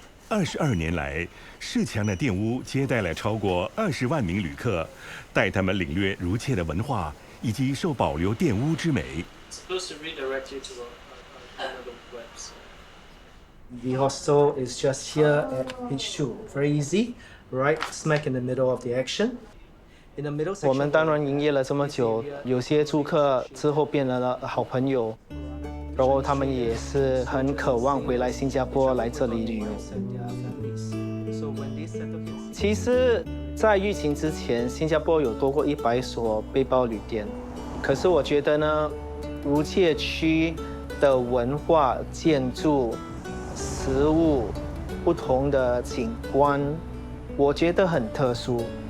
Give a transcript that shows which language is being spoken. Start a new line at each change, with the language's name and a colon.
Chinese: 22年来，市墙的店屋接待了超过20万名旅客，带他们领略如切的文化以及受保留店屋之美。
English: The hostel is just here at H2, very easy, right smack in the middle of the action. In the middle section,
Chinese: 我们当然营业了这么久，有些住客之后变成了好朋友，然后他们也是很渴望回来新加坡来这里旅游。其实，在疫情之前，新加坡有多过100所背包旅店，可是我觉得呢，如切区的文化、建筑、食物、不同的景观，我觉得很特殊。